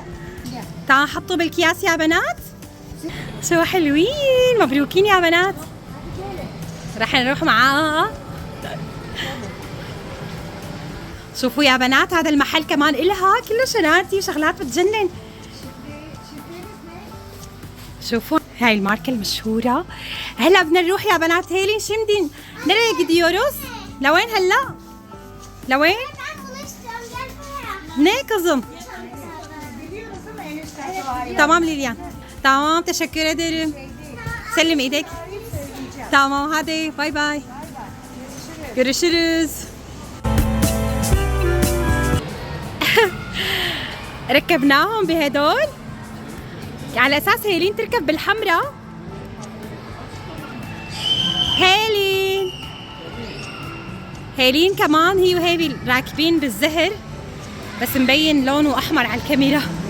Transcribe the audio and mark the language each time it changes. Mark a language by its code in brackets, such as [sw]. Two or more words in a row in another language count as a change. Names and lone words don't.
[ar] تعالوا حطوا بالكياس يا بنات. شو حلوين. مبروكين يا بنات. رح نروح معاها. شوفوا يا بنات هذا المحل كمان إلها كله شناتي وشغلات بتجنن. شوفوا هاي الماركة المشهورة. هلا بدنا نروح يا بنات. هيلين شمدين [tr] nereye gidiyoruz? [ar] لوين هلا؟ لوين؟ [tr] Ben bunu istiyorum gel buraya. Ne kızım؟ Biliyoruz ama eniştesi var. [ar] تمام ليليان. تمام [tr] teşekkür ederim. [ar] سلم ايدك. [tr] tamam hadi bay bay. Görüşürüz. [ar] ركبناهم بهدول على اساس هيلين تركب بالحمراء. هيلين كمان هي وهيبي راكبين بالزهر بس مبين لونه احمر على الكاميرا.